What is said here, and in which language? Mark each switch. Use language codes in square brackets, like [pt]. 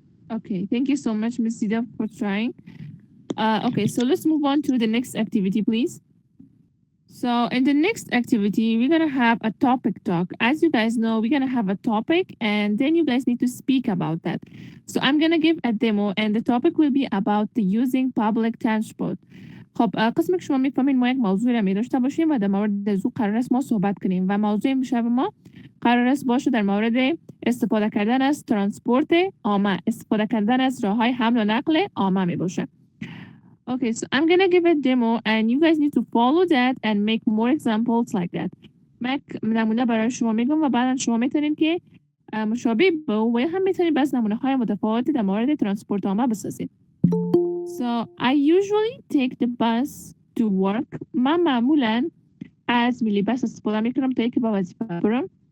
[en] Okay, thank you so much, Miss Sida, for trying. Okay, so let's move on to the next activity, please. So in the next activity, we're going to have a topic talk. As you guys know, we're going to have a topic and then you guys need to speak about that. So I'm going to give a demo and the topic will be about the using public transport. [fa] خب قسم که شما میفهمین ما یک موضوع رو می داشته باشیم و در مورد از او قرار است ما صحبت کنیم و موضوع امشب ما قرار است باشه در مورد استفاده کردن از ترانسپورت عامه، استفاده کردن از راه‌های حمل و نقل عامه می باشه. [en] Okay, so I'm gonna give a demo and you guys need to follow that and make more examples like that. [fa] من نمونه برای شما میگم و بعدا شما میتونید که مشابه به او و هم میتونید بس نمونه های متفاوتی در مورد ترانسپورت عامه بسازید. [en] So I usually take the bus to work. [fa] من معمولا از ملی بس استفاده میکنم تا اینکه به وظیفه برم.